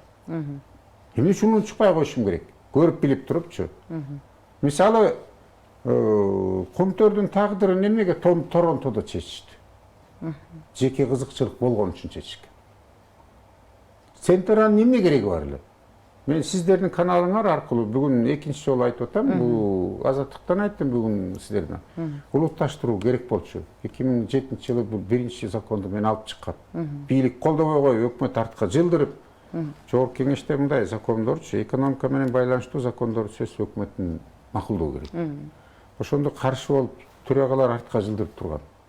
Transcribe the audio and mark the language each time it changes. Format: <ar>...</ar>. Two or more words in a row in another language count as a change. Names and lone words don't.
<ky>Эмне үчүн унутпай коюшум керек? Көрүп билип турупчу. Мисалы, кумтөрдүн тагдырын эмнеге Торонтодо чечишти? Жеке кызыкчылык болгон үчүн чечишкен. Центранын эмне кереги бар эле?</ky> <kk>Мен сіздердің каналыңар арқылы бүгін екінші жолу айтып атам, бұл азаттықтан айттым бүгін сіздерден.</kk> <ky>Улутташтыруу керек болчу. 2007 жылы бұл биринчи законду мен алып чыккан. Бийлик колдобой коюп, өкмөт артка жылдырып, жогорку кеңеште мындай закондорчу, экономика менен байланыштуу закондорду сөзсүз өкмөттүн макулдоо керек. Ошондо каршы болуп төрагалар артка жылдырып турган.</ky>